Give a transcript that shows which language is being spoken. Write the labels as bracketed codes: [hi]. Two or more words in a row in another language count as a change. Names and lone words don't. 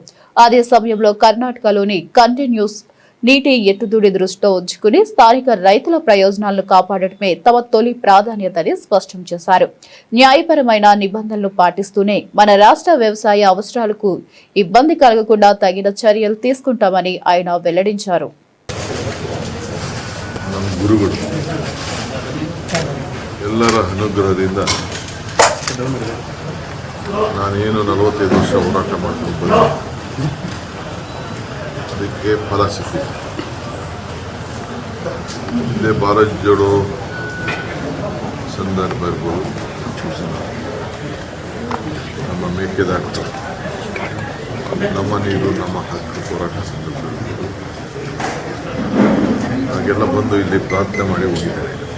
[te] అదే సమయంలో కర్ణాటకలోని కంటిన్యూస్ నీటి ఎత్తుదుడి దృష్టిలో ఉంచుకుని స్థానిక రైతుల ప్రయోజనాలను కాపాడటమే తమ తొలి ప్రాధాన్యతని స్పష్టం చేశారు. న్యాయపరమైన నిబంధనలు పాటిస్తూనే మన రాష్ట్ర వ్యవసాయ అవసరాలకు ఇబ్బంది కలగకుండా తగిన చర్యలు తీసుకుంటామని ఆయన వెల్లడించారు. [kn] ಎಲ್ಲರ ಅನುಗ್ರಹದಿಂದ ನಾನೇನು 45 ವರ್ಷ ಹೋರಾಟ ಮಾಡ್ಕೊಂಡು ಬಂದೆ, ಅದಕ್ಕೆ ಫಲ ಸಿಕ್ಕಿದೆ. ಹಿಂದೆ ಭಾರತ್ ಜೋಡೋ ಸಂದರ್ಭ ಇರ್ಬೋದು, ನಮ್ಮ ಮೇಕೆದಾಟು, ನಮ್ಮ ನೀರು ನಮ್ಮ ಹಕ್ಕು ಹೋರಾಟ ಸಂದರ್ಭ ಇರ್ಬೋದು, ಹಾಗೆಲ್ಲ ಬಂದು ಇಲ್ಲಿ ಪ್ರಾರ್ಥನೆ ಮಾಡಿ ಹೋಗಿದ್ದಾರೆ.